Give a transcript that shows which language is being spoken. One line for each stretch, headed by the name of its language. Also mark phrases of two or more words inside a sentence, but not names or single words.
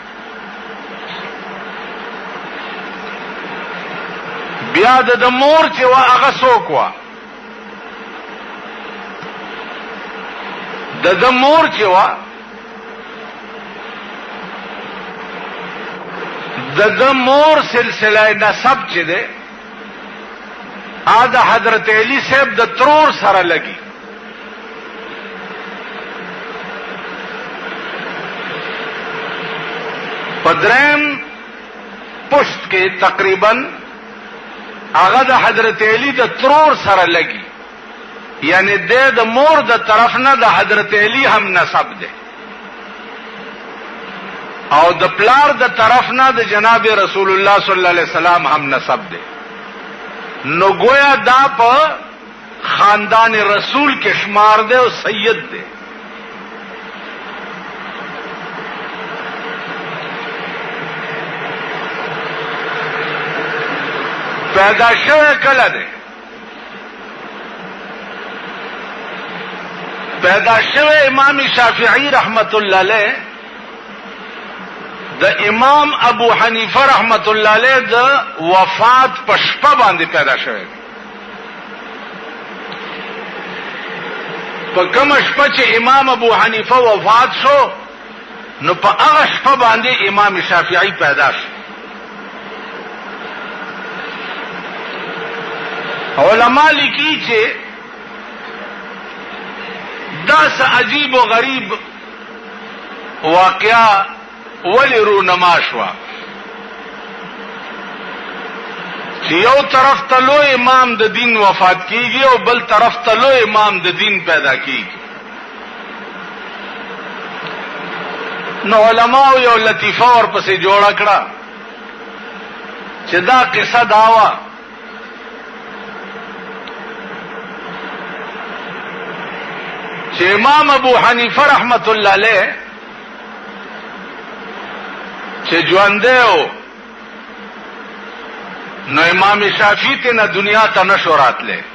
Pashto: بیا د مور چې وا هغه څوک وا د مور چې وا د مور سلسله نسب چې ده دا حضرت علی صاحب د ترور سره لګي. پدرم پشت کې تقریبا هغه د حضرت علی د ترور سره لګي، یعنی د مور د طرف نه د حضرت علی هم نسب ده او د پلار د طرف نه د جناب رسول الله
Arabic: صلی الله علیه وسلم
Pashto: هم نسب ده. نو گویا دا په خاندان رسول کې شمار ده او سید ده. پیدا شوه کله ده؟ پیدا شوه امام شافعی
Arabic: رحمت اللہ علیہ
Pashto: د امام ابو حنیفه
Arabic: رحمت اللہ علیہ
Pashto: د وفات پشپا باندې پیدا شوه. په کوم شپه چې امام ابو حنیفه وفات شو نو په هغه شپه باندې امام شافعی پیدا شو. علماء لیکي چې دا سا عجیب و غریب واقعہ ولی رونما شوا چې یو طرف ته لوی امام د دین وفات کیږي او بل طرف ته لوی امام د دین پیدا کیږي. نو علماء یو لطیفه ورپسې جوړه کړه چې دا قصه داوا چې امام ابو حنیفه
Arabic: رحمت الله علیه
Pashto: چې ژوند دی نو امام شافعی ته نه دنیا ته نشو راتله.